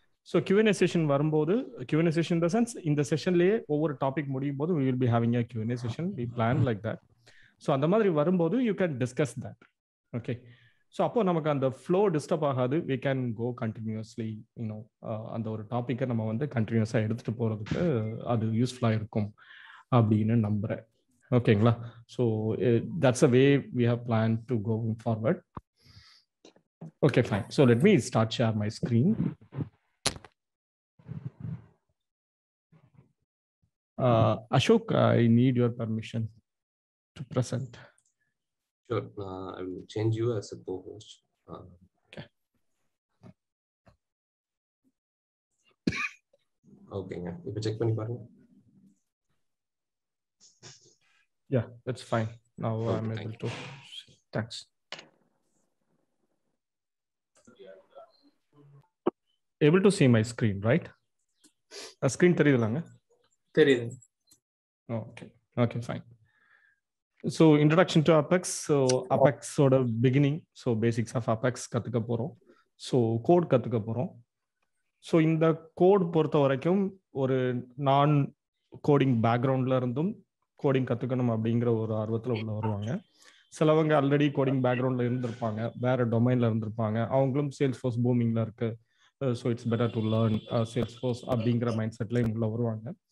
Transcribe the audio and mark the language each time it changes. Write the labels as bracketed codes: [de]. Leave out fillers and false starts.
[en] so Q&A session வரும்போது, Q&A session in the sense [ta] இந்த செஷன்லேயே ஒவ்வொரு டாபிக் முடியும் போது [en] we will be having a Q&A session, we plan like that. [ta] So அந்த மாதிரி வரும்போது [en] you can discuss that. [ta] Okay, so அப்போ நமக்கு அந்த ஃப்ளோ டிஸ்டர்ப் ஆகாது. [en] we can go continuously, [ta] அந்த ஒரு டாப்பிக்கை நம்ம வந்து கண்டினியூஸாக எடுத்துகிட்டு போகிறதுக்கு அது யூஸ்ஃபுல்லாக இருக்கும் அப்படின்னு நம்புகிறேன். ஓகேங்களா? [en] So that's a way we have planned to go forward. Okay, fine. So let me start share my screen. Ashok, I need your permission to present. Sure. I will change you as a co-host. Okay. Okay. If you check [ta] pani parunga. [en] Yeah, that's fine. Now Okay, I'm able to. Thanks. Able to see my screen, right? A screen [ta] தெரியுதுலாங்க? தெரியுது. [en] Okay, fine. So introduction to Apex. So Apex sort of beginning. So basics of Apex [ta] கத்துக்க போறோம். [en] So code [ta] கத்துக்க போறோம். So இந்த code பொறுத்த வரைக்கும் ஒரு நான் கோடிங் பேக்ரவுண்ட்ல இருந்தும் கோடிங் கற்றுக்கணும் அப்படிங்கிற ஒரு ஆர்வத்தில் உள்ள வருவாங்க. சிலவங்க ஆல்ரெடி கோடிங் பேக்ரவுண்டில் இருந்திருப்பாங்க, வேற டொமைனில் இருந்திருப்பாங்க, அவங்களும் சேல்ஸ் ஃபோர்ஸ் பூமிங்கில் இருக்கு, [en] so it's better to learn Salesforce [ta] அப்படிங்கிற மைண்ட் செட்டில் இவங்கள வருவாங்க.